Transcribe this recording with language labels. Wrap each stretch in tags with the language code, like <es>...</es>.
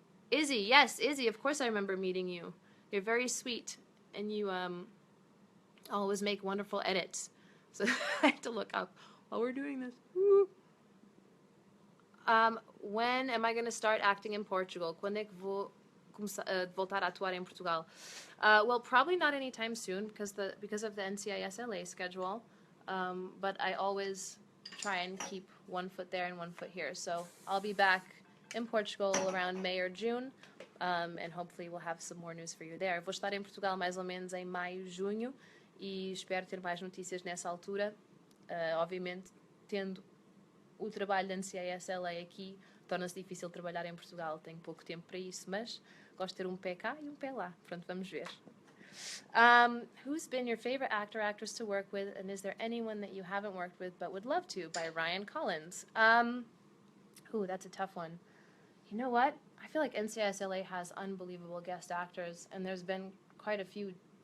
<en>Izzy, yes, Izzy, of course I remember meeting you. You're very sweet, and you always make wonderful edits. So I have to look up while we're doing this. Woo. When am I going to start acting in Portugal?</en> <pt>Quando é que vou voltar a atuar em Portugal?</pt> <en>Well, probably not anytime soon because of the NCIS LA schedule. But I always try and keep one foot there and one foot here. So I'll be back in Portugal around May or June, and hopefully we'll have some more news for you there.</en> <pt>Vou estar em Portugal mais ou menos em maio, junho, e espero ter mais notícias nessa altura. Obviamente, tendo o trabalho da NCIS LA aqui, torna-se difícil trabalhar em Portugal. Tenho pouco tempo para isso, mas gosto de ter um pé cá e um pé lá. Pronto, vamos ver.</pt> <en>Who's been your favorite actor or actress to work with, and is there anyone that you haven't worked with but would love to? By Ryan Collins. Ooh, that's a tough one. You know what? I feel like NCIS LA has unbelievable guest actors, and there's been quite a few.</en>